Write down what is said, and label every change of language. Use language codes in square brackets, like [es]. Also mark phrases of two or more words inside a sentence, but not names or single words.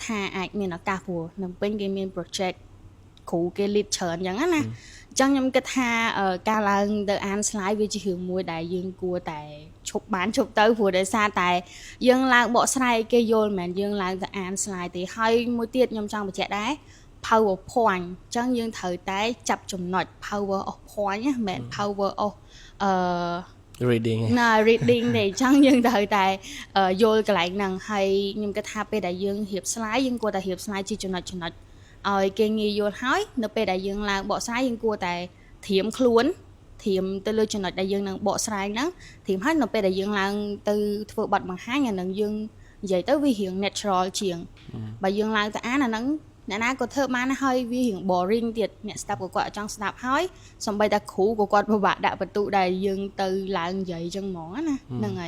[km] ថាអាចមានឱកាសព្រោះនៅពេញគេមាន project គ្រូគេ lead ច្រើនអញ្ចឹងណាអញ្ចឹងខ្ញុំគិតថាការឡើងទៅអាន slide វាជារឿងមួយដែលយើងគួរតែឈប់ទៅព្រោះដោយសារតែយើងឡើងបកស្រាយគេយល់មិនមែនយើងឡើងទៅអាន slide ទេហើយមួយទៀតខ្ញុំចង់បញ្ជាក់ដែរ PowerPoint អញ្ចឹងយើងត្រូវតែចាប់ចំណុច [en] power of point [km] ណាមិនមែន [en] power of [km] reading ណា reading ទេអញ្ចឹងយើងត្រូវតែយល់កន្លែងហ្នឹងហើយខ្ញុំគិតថាពេលដែលយើងរៀប slide យើងគួរតែរៀប slide ជាចំណុចឲ្យគេ ងាយយល់ហើយនៅពេលដែលយើងឡើងបកស្រាយយើងគួរតែត្រៀមខ្លួនត្រៀមទៅលើចំណុចដែលយើងនឹងបកស្រាយហ្នឹងត្រៀមហើយនៅពេលដែលយើងឡើងទៅធ្វើបទបង្ហាញអានឹងយើងនិយាយទៅវារៀង natural ជាងបើយើងឡើងទៅអានអាហ្នឹងអ្នកណាក៏ធ្វើបានហើយវារៀង boring ទៀតអ្នកស្ដាប់ក៏គាត់អត់ចង់ស្ដាប់ហើយសូម្បីតែគ្រូក៏គាត់ពិបាកដាក់បន្ទុកដែលយើងទៅឡើងនិយាយចឹងហ្មងណាហ្នឹងហើយ